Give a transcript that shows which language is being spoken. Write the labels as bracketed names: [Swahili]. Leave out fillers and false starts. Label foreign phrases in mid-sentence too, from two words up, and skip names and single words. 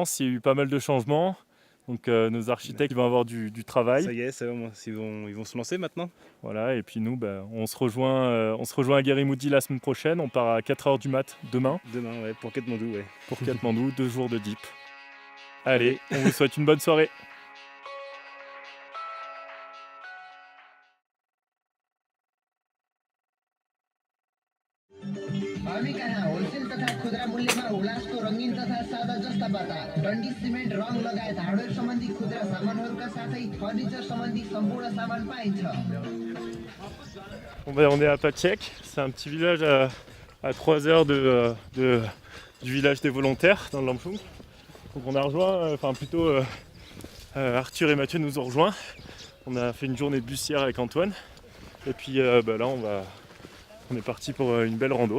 [French] Il y a eu pas mal de changements. Donc nos architectes vont avoir du travail. Ça y est, ils vont se lancer maintenant. Voilà, et puis nous, on se rejoint à Guerimoudi la semaine prochaine. On part à 4h du mat demain. Demain, ouais, pour Katmandou, ouais. Pour Katmandou, 2 jours de deep. Allez, on vous souhaite une bonne soirée. [Nepali] हामी कहाँ होलसेल तथा खुदरा मूल्यमा हुलासको रंगीन तथा सादा जस्ता बाटा डन्डी सिमेन्ट रङ लगायत हार्डवेयर सम्बन्धी खुदरा सामानहरूका साथै फर्निचर सम्बन्धी सम्पूर्ण सामान पाइन्छ। [French] On est à Paciek, c'est un petit village à 3 heures du village des volontaires dans le Lamchung. Donc on a rejoint, Arthur et Mathieu nous ont rejoints. On a fait une journée de bussière avec Antoine. Et puis là on est parti pour une belle rando.